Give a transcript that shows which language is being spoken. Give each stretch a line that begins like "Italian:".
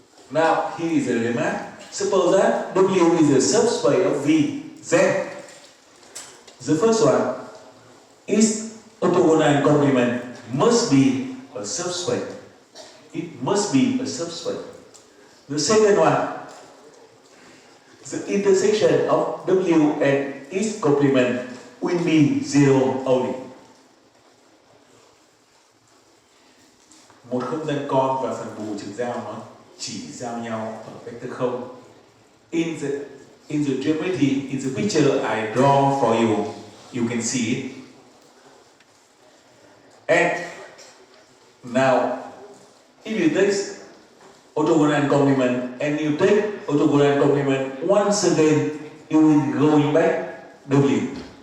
English: Now here is a remark. Suppose that W is a subspace of V, then the first one is orthogonal and complement must be a subspace. It must be a subspace. The second one, the intersection of W and its complement will be zero only.
Vietnamese: Một không gian con và phần bù trực giao nó chỉ giao nhau ở vector không.
English: In the geometry, in the picture I draw for you, you can see it. And now, if you take orthogonal and complement and you take orthogonal and complement once again, you will going back W.